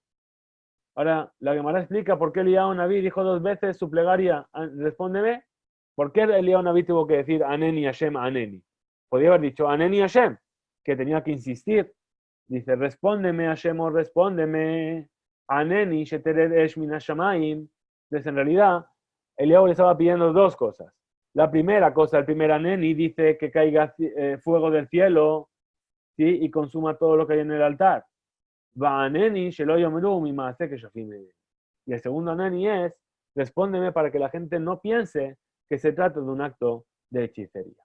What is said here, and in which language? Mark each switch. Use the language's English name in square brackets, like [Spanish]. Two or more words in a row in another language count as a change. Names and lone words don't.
[Spanish] Ahora, la Gemara explica por qué Eliyahu Naví dijo 2 veces su plegaria, respóndeme. ¿Por qué Eliyahu Naví tuvo que decir [Hebrew] ענני השם ענני? [Spanish] Podría haber dicho [Hebrew] ענני השם, [Spanish] que tenía que insistir. Dice, respóndeme Hashem o respóndeme. [Hebrew] ענני שתרד אש מן השמים. [Spanish] Entonces, en realidad, Eliyahu le estaba pidiendo 2 cosas. La primera cosa, el primer Aneni, dice que caiga fuego del cielo, ¿sí? Y consuma todo lo que hay en el altar. Y el segundo Aneni es, respóndeme para que la gente no piense que se trata de un acto de hechicería.